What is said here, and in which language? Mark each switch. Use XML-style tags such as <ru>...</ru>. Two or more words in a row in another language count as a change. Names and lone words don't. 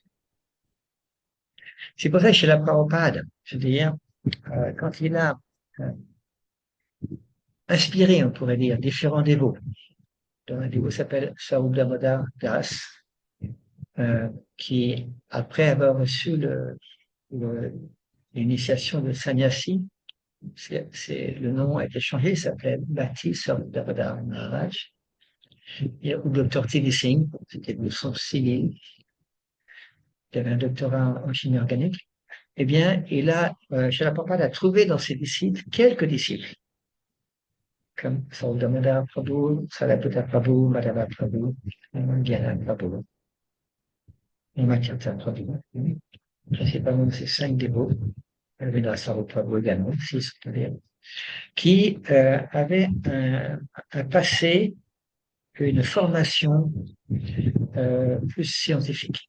<fr>C'est pour ça que chez la Prabhupada, je veux dire, quand il a inspiré, on pourrait dire, différents dévots, dont un dévot s'appelle Sarup Damodar Das, qui, après avoir reçu l'initiation de sannyasi, le nom a été changé, il s'appelait Bhakti Sarup Damodar Maharaj, ou Dr. T.D. Singh, c'était de son civil, il avait un doctorat en chimie organique. Eh bien, Srila Prabhupada a trouvé dans ses disciples quelques disciples, comme Sarup Damodar Prabhu, Sariputta Prabhu, Madhava Prabhu, Gyana Prabhu, et Makirtan Prabhu. Principalement ces 5 dévots, Ravindra Sarup Prabhu également, 6, qui avaient un passé, une formation plus scientifique.</fr>